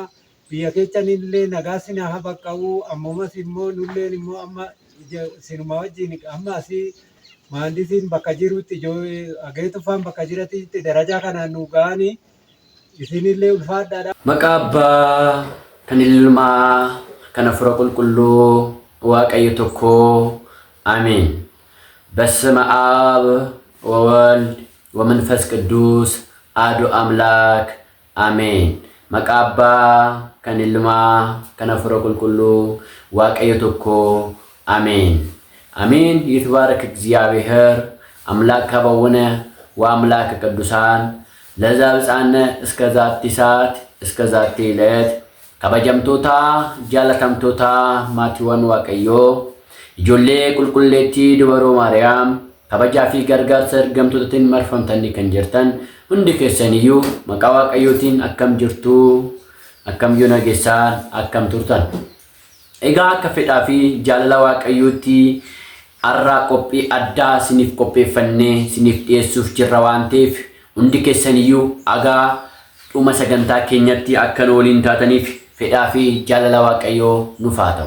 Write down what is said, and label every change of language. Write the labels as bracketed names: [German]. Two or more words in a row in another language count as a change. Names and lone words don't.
[Oromo] Biyya keessan illee nagaa sin haa baqqa'u ammumas immoo nulleen immoo amma sinuma wajjin amma asii maandisiin bakka jirutti ageetufaan bakka jiratitti darajaa kanaan nu ga'anii isinillee ulfaadhaadha. Maqaa Abbaa kan Ilmaa kan Hafuura Qulqulluu waaqayyo tokko [Geez] አሜን። በስመ አብ ወወልድ ወመንፈስ ቅዱስ አሐዱ አምላክ [Oromo] አሜን። maqaa Abbaa kan Ilmaa kan Hafuura Qulqulluu waaqayyo tokko [Geez] አሜን አሜን። ይትባረክ እግዚአብሔር አምላክ አበውነ ወአምላክ ቅዱሳን ለዛ ብፃነ እስከ ዛቲ ሰዓት እስከ ዛቲ ዕለት [Oromo] kabajamtootaa jaalatamtootaa maatiiwwan waaqayyoo ijoollee qulqulleettii dubaroo Maariyaam kabajaa fi gargaarsa ergamtootatiin marfamtanii kan jirtan hundi keessaniyyuu maqaa waaqayyootiin akkam jirtu akkam yoo nageessaan akkam turtan. Egaa akka fedhaa fi jaalala waaqayyootti har'a qophii addaa isiniif qopheeffannee isiniif dhiyeessuuf jirra waan ta'eef hundi keessaniyyuu agaa dhuma sagantaa keenyatti akka nu waliin taataniif fedhaa fi jaalala waaqayyoo nuuf haa ta'u.